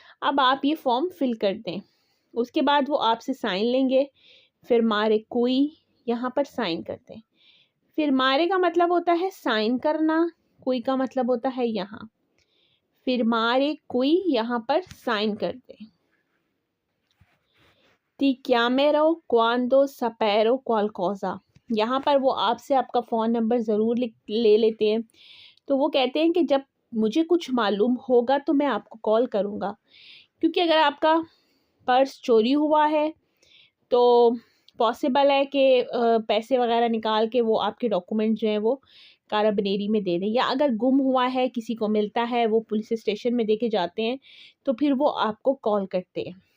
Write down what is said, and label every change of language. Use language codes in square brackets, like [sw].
[hi] अब आप ये फॉर्म फिल कर दें। उसके बाद वो आपसे साइन लेंगे, [it] फिर मारे कोई [hi] यहाँ पर साइन कर दें। फिर मारे का मतलब होता है साइन करना, कोई का मतलब होता है यहाँ, [it] फिर मारे कोई [hi] यहाँ पर साइन कर दें। [it] Ti chiamerò quando saprò qualcosa। [hi] यहाँ पर वो आपसे आपका फ़ोन नंबर ज़रूर ले लेते हैं। तो वो कहते हैं कि जब मुझे कुछ मालूम होगा तो मैं आपको कॉल करूँगा, क्योंकि अगर आपका पर्स चोरी हुआ है तो पॉसिबल है कि पैसे वगैरह निकाल के वो आपके डॉक्यूमेंट जो हैं वो काराबनेरी में दे दें, या अगर गुम हुआ है किसी को मिलता है वो पुलिस स्टेशन में दे के जाते हैं तो फिर वो आपको कॉल करते हैं।